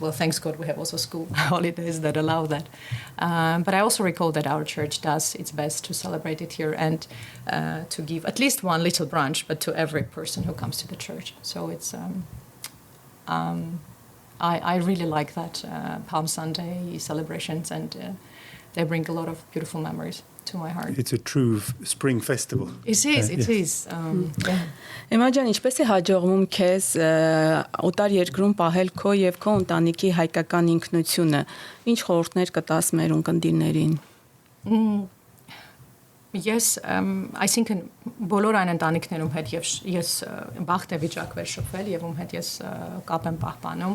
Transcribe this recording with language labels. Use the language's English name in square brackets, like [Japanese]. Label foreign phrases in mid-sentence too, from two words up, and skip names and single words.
[English] Well, thanks God we have also school holidays that allow that. But I also recall that our church does its best to celebrate it here and to give at least one little brunch, but to every person who comes to the church. So it's I really like that Palm Sunday celebrations, and they bring a lot of beautiful memories to my heart. It's a true spring festival. It is. It is. Yeah. [Armenian] Էմա ջան, ինչպես է հաջողվում քեզ օտար երկրում պահել քո եւ քո ընտանիքի հայկական ինքնությունը։ Ինչ խորհուրդներ կտաս մեր ունկնդիրներին։ [English] Yes, I think [Armenian] բոլոր այն ընտանիքներում հետ ես բախտ է վիճակվել շփվել եւ ում հետ ես կապ եմ պահպանում,